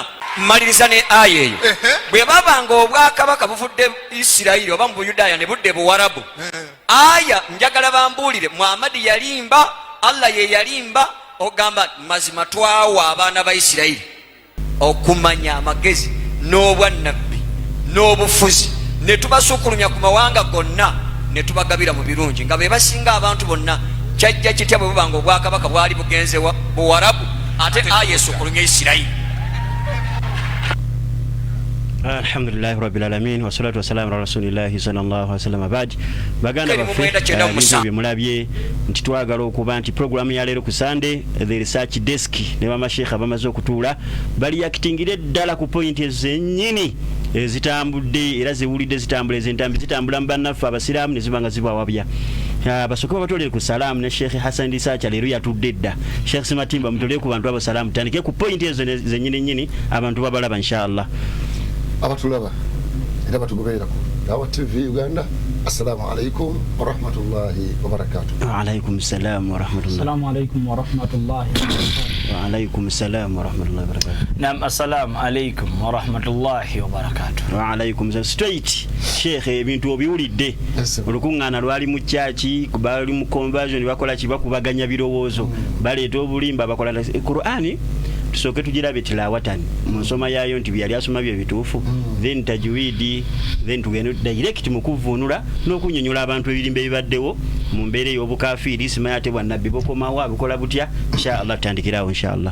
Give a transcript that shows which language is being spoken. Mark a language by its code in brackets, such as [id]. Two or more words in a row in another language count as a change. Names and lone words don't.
[lg] Maliriza ne aya eyo bwe babanga obwakabaka buvudde Isirayiri oba mu Buyudaaya ne budde Buwarabu aya njagala bambuulire Muhammad yalimba Allah ye yalimba ogamba mazima twawa abaana ba Isirayiri okumanya amagezi n'obwannabbi n'obufuzi ne tubasukulumya ku mawanga gonna ne tubagabira mu birungi nga be basinga abantu bonna. Kyajja kitya bwe bubanga obwakabaka bwali bugenze Buwarabu ate aya esukulumya Isirayiri. [ar] الحمد لله رب العالمين والصلاة والسلام على رسول الله صلى الله عليه وسلم. [lg] Baadi baganda baffe mulabye nti twagala okuba nti programu ya leero ku Sunday the research desk ne bamashekha bamaze okutuula bali yakitingire ddala ku point ezennyini ezitambudde era ziwulidde zitambula ezentambi zitambula mu bannaffe abasiraamu ne zibanga zibawabya. Basooka batolere ku salaamu ne Sheikh Hassan Risacha leero yatudde dda. Sheikh Simatimba mutolere ku bantu abo salaamu tandike ku point ezo zennyini nnyini abantu babalaba [ar] إن شاء الله. [lg] Abatulaba era batugoberera ku Dawa TV Uganda. [ar] السلام عليكم ورحمة الله وبركاته. وعليكم السلام ورحمة الله. السلام عليكم ورحمة الله وبركاته. وعليكم السلام ورحمة الله وبركاته. نعم، السلام عليكم ورحمة الله وبركاته. وعليكم السلام. [lg] Straight Sheikh ebintu obiwulidde olukuŋŋaana lwali mu chaachi bali mu conversion bakola kibakubaganya birowoozo baleeta obulimba bakola Qur'ani tusooke tugirabe tilawatan mu nsoma yaayo nti byali asoma bye bituufu then tajwidi then tugende direct mu kuvunula n'okunyonyola abantu ebirimba ebibaddewo mu mbeera ey'obukafiiri simanyi ate bwannabbi bokomawo abikola butya [ar] إن شاء الله [lg] tutandikirawo [ar] إن شاء الله.